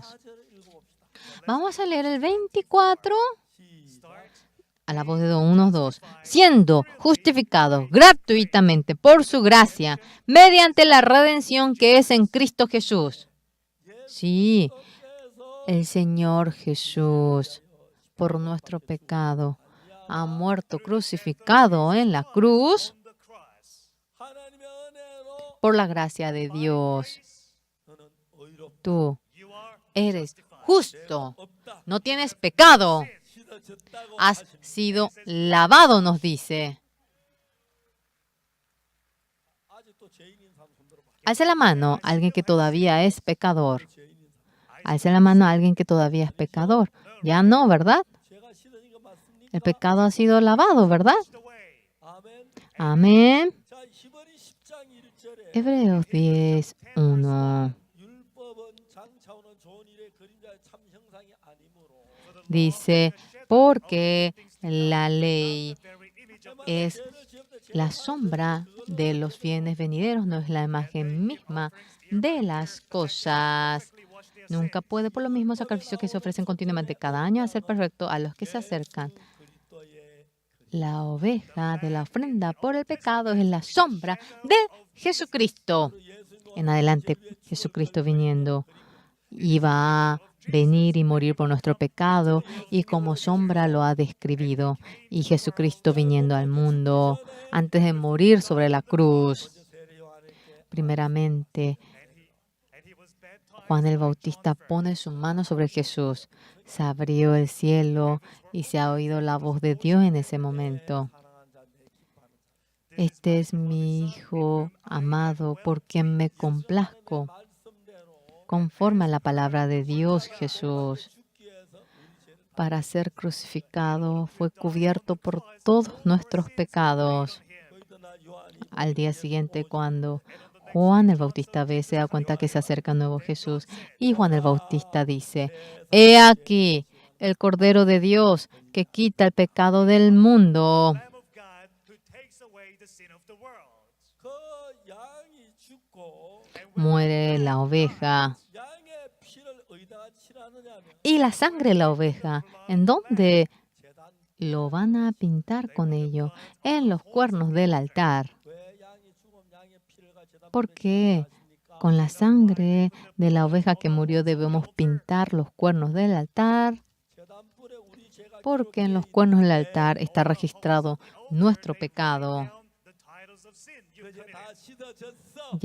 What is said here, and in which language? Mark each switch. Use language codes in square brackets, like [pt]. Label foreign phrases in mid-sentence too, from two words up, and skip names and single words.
[ko] 4절을 읽어봅시다. [es] Vamos a leer el 24 [ko] 시작. [es] a la voz de 2, 1, 2. Siendo justificados gratuitamente por su gracia, mediante la redención que es en Cristo Jesús. Sí, el Señor Jesús, por nuestro pecado, ha muerto crucificado en la cruz [en] On the cross. [ko] 하나님의 은혜로 [es] por la gracia de Dios. [ko] 너는 의롭다. [es] Tú [en] You are [es] eres justo, [ko] 없다. [es] no tienes pecado, [ko] 씻어졌다고 [es] has [ko] 하십니다. [es] sido lavado, nos dice. [ko] 아직도 죄인인 사람 손 들어봐. [es] Alce la mano a alguien que todavía es pecador. [ko] 죄인인 사람. [es] Alce la mano a alguien que todavía es pecador. Ya no, ¿verdad? [ko] 죄가 씻어진 거 맞습니까? [es] El pecado ha sido lavado, ¿verdad? [en] away. [ko] 아멘. [es] Amén. [ko] 자, 히브리 10장 1절에 [es] Hebreos 10:1 [ko] 율법은 장차 오는 좋은 일의 그림자의 참 형상이 아니므로 [es] dice, porque la ley es la sombra de los bienes venideros, no es la imagen misma de las cosas. Nunca puede, por lo mismo, sacrificios que se ofrecen continuamente cada año, hacer perfecto a los que se acercan. [ko] 그리스도의 [es] La oveja de la ofrenda por el pecado es la sombra de Jesucristo. En adelante, Jesucristo viniendo iba a venir y morir por nuestro pecado, y como sombra lo ha describido. Y Jesucristo viniendo al mundo antes de morir sobre la cruz. [ko] 세례 요한에게 [es] Primeramente, [en] And he was baptized. [es] Juan el Bautista pone su mano sobre Jesús. Se abrió el cielo y se ha oído la voz de Dios en ese momento. [ko] 사랑한 자, 내 기뻐하는 자. [es] Este es mi Hijo amado, por quien me complazco. [ko] 말씀대로 [es] Conforme a la palabra de Dios, Jesús, [ko] 죽기 위해서 우리 죄를 [es] para ser crucificado, fue cubierto por todos nuestros pecados. [ko] 거기다 요한이 [es] Al día siguiente, cuando Juan el Bautista ve, se da cuenta que se acerca un nuevo Jesús. Y Juan el Bautista dice, he aquí el Cordero de Dios que quita el pecado del mundo. [en] Lamb of God who takes away the sin of the world. [ko] 그 양이 죽고 [es] Muere la oveja. [ko] 양의 피를 어디다가 칠하느냐면 [es] Y la sangre de la oveja, ¿en dónde [ko] 제단 [es] lo van a pintar con ello? En los cuernos del altar. [ko] 왜 양이 죽으면 양의 피를 가 제단 [es] ¿Por qué? Con la sangre de la oveja que murió debemos pintar los cuernos del altar, [ko] 제단불에 우리 죄가 [es] porque en los cuernos del altar está registrado nuestro pecado. [en] The titles of sin you [ko] 그제 다 [en] committed. [ko] 씻어졌어.